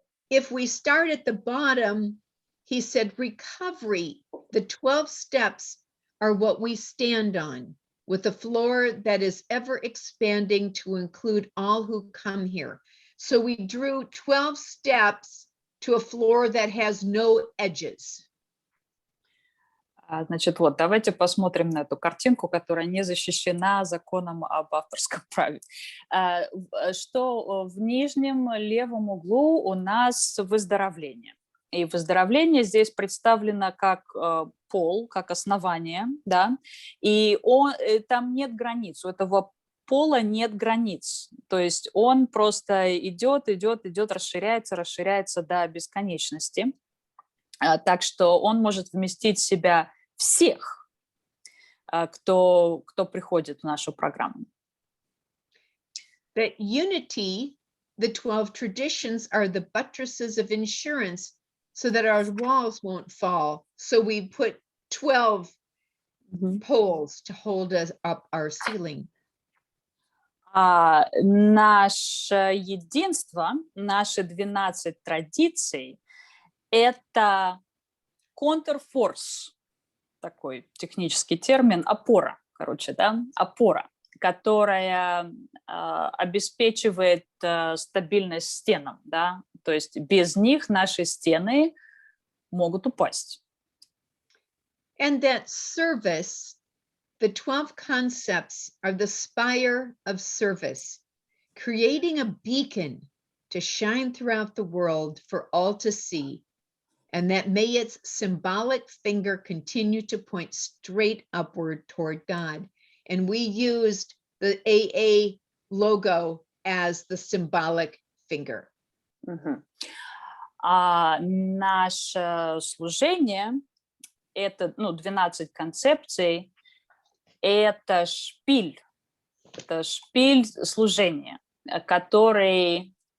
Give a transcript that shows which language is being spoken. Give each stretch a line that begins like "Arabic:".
English: If we start at the bottom, he said, recovery, the 12 steps are what we stand on, with a floor that is ever expanding to include all who come here. So we drew 12 steps to a floor that has no edges.
Russian: Значит, вот, давайте посмотрим на эту картинку, которая не защищена законом об авторском праве. Что в нижнем левом углу у нас выздоровление. И выздоровление здесь представлено как пол, как основание, да, и там нет границ, у этого пола нет границ, то есть он просто идет, расширяется до бесконечности, так что он может вместить в себя всех, кто приходит в нашу программу.
English: That unity, the 12 traditions are the buttresses of insurance so that our walls won't fall. So we put 12 poles to hold us up our ceiling.
Russian: Наше единство, наши 12 традиций – это counterforce, такой технический термин, опора, короче, да, опора, которая обеспечивает стабильность стенам, да, то есть без них наши стены могут упасть.
English: And that service, the 12 concepts are the spire of service, creating a beacon to shine throughout the world for all to see, and that may its symbolic finger continue to point straight upward toward God. And we used the AA logo as the symbolic finger.
Russian: Наше служение – это 12 концепций, это шпиль служения, который